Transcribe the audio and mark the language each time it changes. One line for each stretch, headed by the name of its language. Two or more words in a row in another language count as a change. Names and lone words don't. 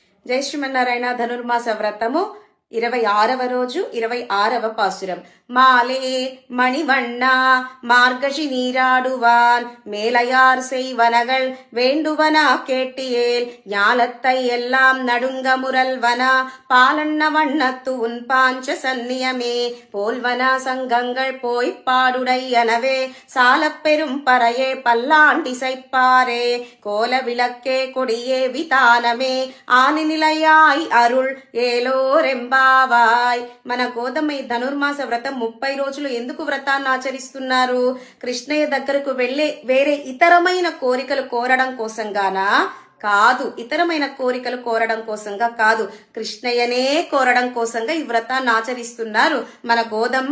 Telugu: జై శ్రీమన్నారాయణ. ధనుర్మాస వ్రతము 26వ రోజు 26వ పాసురం.
Tamil: மாலே மணிவண்ணா மார்கழி நீராடுவான் மேலையார் செய்வனகள் வேண்டுவனா கேட்டியேல் ஞாலத்தை எல்லாம் நடுங்க முரல்வனா பாலண்ண வண்ணத்து உன் பாஞ்ச சந்நியமே போல்வனா சங்கங்கள் போய்ப்பாடுடையனவே சாலப் பெரும் பறையே பல்லாண்டிசைப்பாரே கோல விளக்கே கொடியே விதானமே ஆனி நிலயாய் அருள் ஏலோரெம்பாவாய்.
Telugu: మన గోదమ్మ ధనుర్మాస వ్రతం 30 రోజులు ఎందుకు వ్రతాన్ని ఆచరిస్తున్నారు? కృష్ణయ్య దగ్గరకు వెళ్లే వేరే ఇతరమైన కోరికలు కోరడం కోసంగానా? కాదు. ఇతరమైన కోరికలు కోరడం కోసంగా కాదు, కృష్ణయ్యనే కోరడం కోసంగా ఈ వ్రతాన్ని ఆచరిస్తున్నారు మన గోదమ్మ.